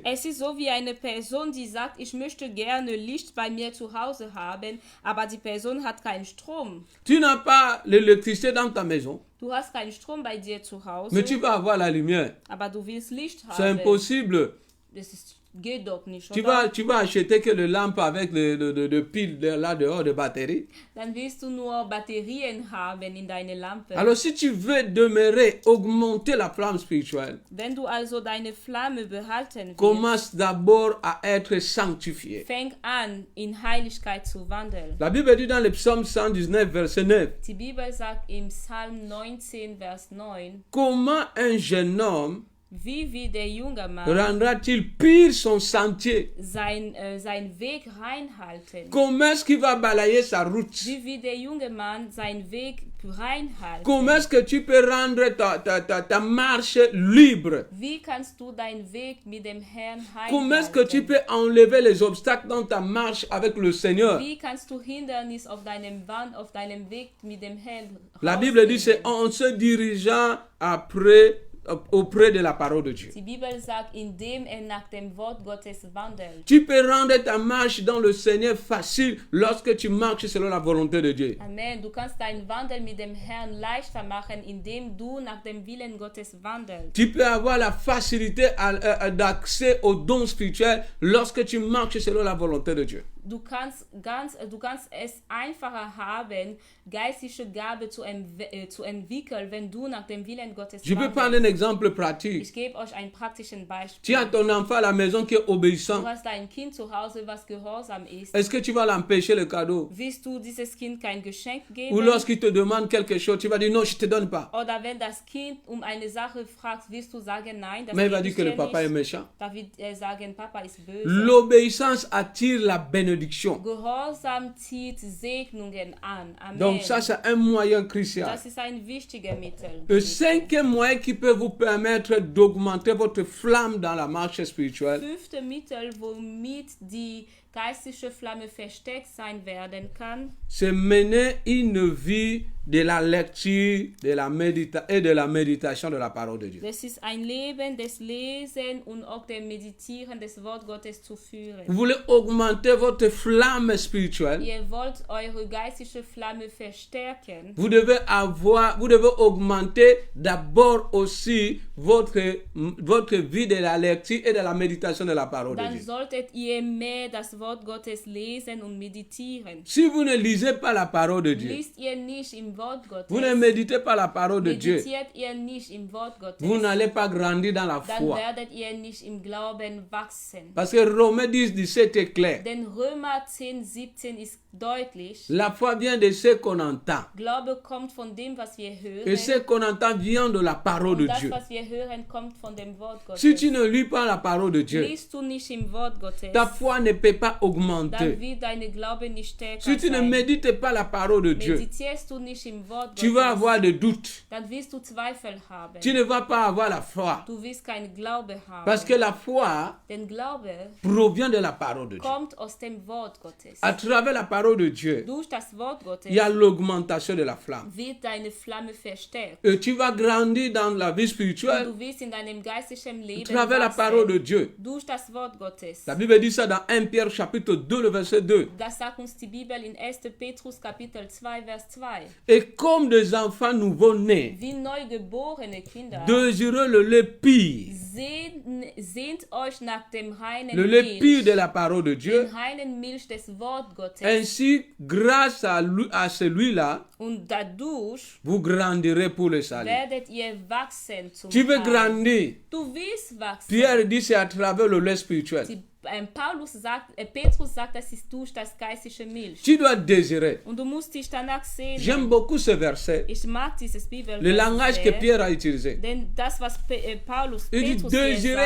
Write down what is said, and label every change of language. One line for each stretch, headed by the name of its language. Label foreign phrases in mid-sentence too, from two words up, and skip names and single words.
German: Es ist so wie eine Person, die sagt, ich möchte gerne Licht bei mir zu Hause haben, aber die Person hat keinen Strom.
French: Tu n'as pas l'électricité dans ta maison,
German: Du hast keinen Strom bei dir zu Hause,
French: mais tu peux avoir la lumière.
German: aber du willst Licht
French: C'est
German: haben.
French: impossible.
German: Geht doch nicht,
French: Tu
German: oder?
French: vas acheter que le lampe avec de piles là dehors de batterie.
German: Dann willst du nur Batterien haben in deine Lampe.
French: Alors si tu veux demeurer, augmenter la flamme spirituelle,
German: Wenn du also deine Flamme behalten willst,
French: commence d'abord à être sanctifié.
German: fang an, in Heiligkeit zu wandeln.
French: La Bible dit dans le psaume 119, verset 9,
German: Die Bibel sagt im Psalm 19, Vers 9,
French: comment un jeune homme
German: wie der junge Mann
French: rendra-t-il pur son sentier?
German: sein Weg reinhalten.
French: Comment est-ce qu'il va balayer sa route?
German: Wie der junge Mann seinen Weg reinhalten.
French: Comment est-ce que tu peux rendre ta marche libre?
German: Wie kannst du deinen Weg mit dem Herrn
French: Comment est-ce que tu
German: reinhalten?
French: peux enlever les obstacles dans ta marche avec le Seigneur?
German: Wie kannst du Hindernis auf deinem Weg mit dem Herrn
French: La Bible dit c'est
German: rausnehmen?
French: en se dirigeant après auprès de la parole de Dieu.
German: Die Bibel sagt, indem nach dem Wort Gottes wandelt.
French: Tu peux rendre ta marche dans le Seigneur facile lorsque tu marches selon la volonté de Dieu. Amen.
German: Du kannst deinen Wandel mit dem Herrn leichter machen, indem du nach dem Willen Gottes wandelst.
French: Tu peux avoir la facilité d'accès aux dons spirituels lorsque tu marches selon la volonté de Dieu.
German: Du kannst es einfacher haben, geistliche Gabe zu entwickeln, wenn du nach dem Willen Gottes
French: Je peux
German: wandelst.
French: prendre un exemple pratique.
German: Ich gebe euch ein praktischen
French: Tu
German: Beispiel.
French: as ton enfant à la maison qui est obéissant.
German: Du hast ein Kind zu Hause, was gehorsam ist.
French: Est-ce que tu vas l'empêcher le cadeau?
German: Willst du dieses Kind kein Geschenk geben?
French: Ou lorsqu'il te demande quelque chose, tu vas dire non, je ne te donne pas.
German: Oder wenn das Kind um eine Sache fragt, wirst du sagen nein, das
French: Mais il va
German: gebe
French: dire
German: ich
French: que le
German: dir
French: papa est
German: nicht.
French: méchant.
German: Da wird er sagen, Papa ist böse.
French: L'obéissance attire la bénédiction.
German: Gehorsam zieht Segnungen an. Amen.
French: Donc ça, c'est un moyen crucial.
German: Das ist ein wichtiger Mittel.
French: Le cinquième moyen qui peut vous permettre d'augmenter votre flamme dans la marche spirituelle,
German: Fünfte Mittel, womit die geistliche Flamme verstärkt sein werden kann,
French: c'est mener une vie de la lecture de la et de la méditation de la parole de Dieu.
German: das ist ein Leben des Lesen und auch dem Meditieren des Wort Gottes zu führen.
French: Vous voulez augmenter votre flamme spirituelle,
German: Ihr wollt eure geistliche Flamme verstärken,
French: vous devez augmenter d'abord aussi votre vie de la lecture et de la méditation de la parole de
German: dann
French: Dieu.
German: solltet ihr mehr das Wort Gottes lesen und meditieren.
French: Si vous ne lisez pas la parole de Dieu,
German: Liest ihr nicht im Wort
French: vous ne
German: Gottes,
French: méditez pas la parole de Dieu,
German: meditiert ihr nicht im Wort Gottes,
French: vous n'allez pas grandir dans la
German: dann
French: foi.
German: werdet ihr nicht im Glauben wachsen.
French: Parce que Romains 10, 17 est clair.
German: Denn Römer 10, 17 ist deutlich.
French: La foi vient de ce qu'on entend.
German: Glaube kommt von dem, was wir hören.
French: Et ce qu'on entend vient de la parole
German: Und
French: de
German: das,
French: Dieu.
German: was wir hören, kommt von dem Wort Gottes.
French: Si tu ne lis pas la parole de Dieu,
German: Liest du nicht im Wort Gottes,
French: ta foi ne peut pas
German: dann
French: augmenter.
German: wird deine Glaube nicht stärker
French: Si tu ne
German: sein.
French: médites pas la parole de Dieu,
German: Meditierst du nicht im Wort
French: tu vas
German: Gottes,
French: avoir des doutes.
German: dann wirst du Zweifel haben.
French: Tu ne vas pas avoir la foi.
German: Du wirst keinen Glaube haben.
French: Parce que la foi
German: Denn Glaube
French: provient de la parole de Dieu.
German: kommt aus dem Wort Gottes.
French: À travers la parole de Dieu,
German: Durch das Wort Gottes
French: il y a l'augmentation de la flamme.
German: wird deine Flamme verstärkt.
French: Et tu vas grandir dans la vie
German: Und
French: spirituelle
German: du wirst in deinem geistlichen
French: à
German: Leben
French: travers la parole de
German: wachsen.
French: Dieu.
German: Durch das Wort Gottes.
French: La Bible dit ça dans 1 Pierre chapitre 2, le verset 2.
German: Das sagt uns die Bibel in 1. Petrus Kapitel 2, Vers 2.
French: Et comme des enfants nouveau-nés,
German: Wie neugeborene Kinder,
French: désireux le lait pur,
German: sehnt euch nach dem reinen
French: le lait pur
German: Milch,
French: de la parole de Dieu,
German: den reinen Milch des Wort Gottes.
French: ainsi, grâce à celui-là,
German: Und dadurch
French: vous grandirez pour le salut.
German: werdet ihr wachsen zum
French: Tu veux
German: Heil.
French: grandir.
German: Du willst wachsen.
French: Pierre dit c'est à travers le lait spirituel.
German: Petrus sagt, das ist durch das geistliche Milch.
French: Tu dois désirer.
German: Und du musst dich danach sehen.
French: J'aime beaucoup ce verset,
German: Ich mag dieses Bibel.
French: le langage que Pierre a utilisé.
German: Denn das, was Petrus
French: Il dit
German: hier
French: désirer